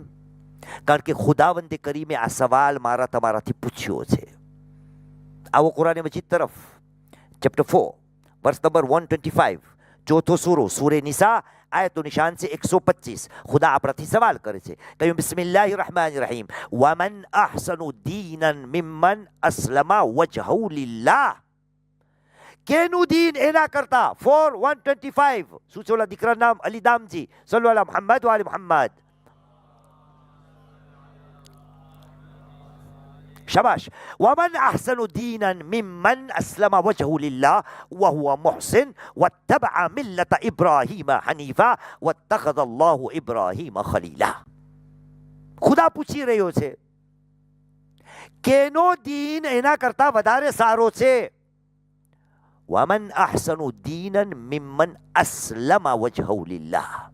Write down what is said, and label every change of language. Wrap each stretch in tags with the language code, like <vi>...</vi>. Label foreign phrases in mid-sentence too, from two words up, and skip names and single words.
<gu>કારણ કે ખુદાવંદે કરીમે આ સવાલ મારા તમારાથી પૂછ્યો છે. આવો કુરાન મજીદ તરફ, ચેપ્ટર 4</gu> <en>verse number</en> <gu>125, ચોથો સૂરો સૂરે નિસા, આયતનું નિશાન છે 125. ખુદા આપણાથી સવાલ કરે છે. કહ્યું</gu> <ar>بسم الله الرحمن الرحيم. ومن أحسن دينا ممن أسلم وجهه لله.</ar> <gu>કેનું દીન એના કરતા 4125. શું છે ઓલા દીકરા નામ? અલી દામજી.</gu> <ar>صلوا على محمد وآل محمد.</ar> <gu>शाबाश.</gu> <ar>ومن أحسن دينا ممن أسلم وجهه لله وهو محسن واتبع ملة إبراهيم حنيفا واتخذ الله إبراهيم خليلا.</ar> <gu>ખુદા પૂછી રહ્યો છે કેનો દીન એના કરતા વધારે સારો છે.</gu> <ar>ومن أحسن دينا ممن أسلم وجهه لله.</ar>